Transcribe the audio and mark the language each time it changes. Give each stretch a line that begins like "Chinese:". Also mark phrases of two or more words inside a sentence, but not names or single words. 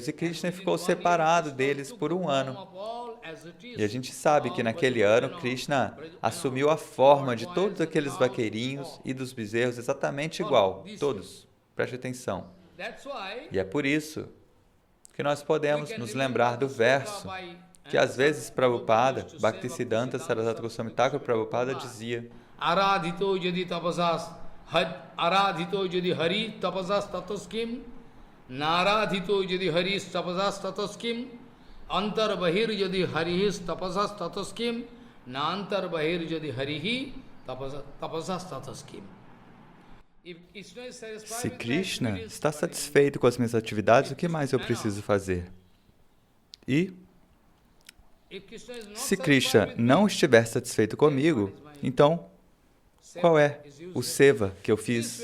Portuguese: E Krishna ficou separado deles por 1 ano. E a gente sabe que naquele ano, Krishna assumiu a forma de todos aqueles vaqueirinhos e dos bezerros exatamente igual. Todos. Preste atenção. E é por isso que nós podemos nos lembrar do verso que às vezes Prabhupada, Bhaktisiddhanta Sarasvati Goswami Thakur Prabhupada dizia:
Sanskrit: आराधितो यदि हरिस्तपसा ततः किम्, नाराधितो यदि हरिस्तपसा ततः किम्, अन्तर्बहिर्यदि हरिस्तपसा ततः किम्, नान्तर्बहिर्यदि हरिस्तपसा ततः किम्.
Portuguese: Se Krishna está satisfeito com as minhas atividades, o que mais eu preciso fazer? E se Krishna não estiver satisfeito comigo, então qual é o seva que eu fiz?